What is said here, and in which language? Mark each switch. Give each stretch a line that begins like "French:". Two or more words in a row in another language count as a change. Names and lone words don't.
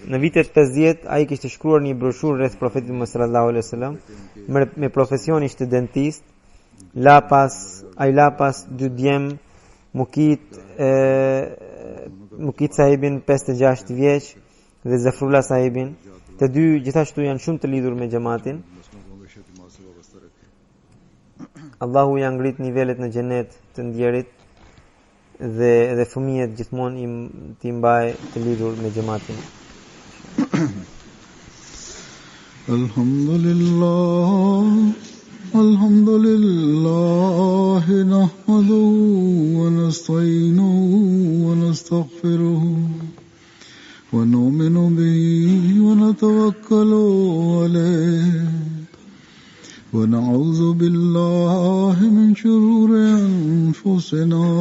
Albanian: Në vitet 50 ai kishte shkruar një broshurë rreth profetit Muhammed
Arabic: صلى الله عليه وسلم.
Albanian: Me profesion ishte dentist. Ai la pas dy djem Mukit sahibin 56 vjeç dhe Zafrullah sahibin. Të dy gjithashtu janë shumë të lidhur me xhamatin.
Urdu: مسلوں کو ہمیشہ دماغ سے وابستہ رکھے
Albanian: Allahu ja ngrit nivelet në xhenet të ndjerit dhe fëmijët gjithmonë ti mbaj të lidhur me xhamatin.
Arabic: الحمد لله نحمده ونستعينه ونستغفره ونؤمن به ونتوكل عليه ونعوذ بالله من شرور أنفسنا